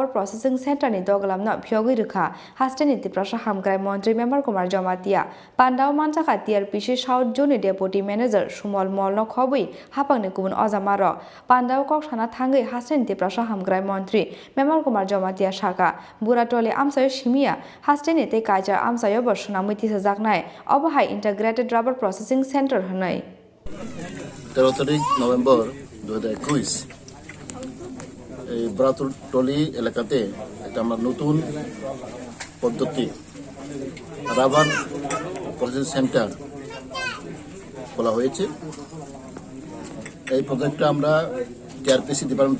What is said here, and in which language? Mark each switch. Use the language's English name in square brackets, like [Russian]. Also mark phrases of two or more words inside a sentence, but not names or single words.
[Kok Borok] Processing Center ni Doglam na Phiyogwi Rwkha Hastin Tripura Hamkrai Mantri Mevar Jamatia Pandau Manjaka TRPC South June Deputy Manager Shumol Molo Khobui Hapang ni Kubun Azamaro Pandau Kokshana Thangai Hastin Tripura Hamkrai Mantri Mevar Jamatia Shaka Bhuratali Shimia Hastin te Kaja Amsayo Boshunamiti Zaknai Obahai Integrated Rubber Processing Center Hanai [Bangla] 13 নভেম্বর 2021 এই ব্রাতলি এলাকাতে একটা আমরা নতুন পদ্ধতি [English] rubber processing center [Bangla] খোলা হয়েছে এই প্রজেক্টটা আমরা টিআরপিসি ডিপার্টমেন্ট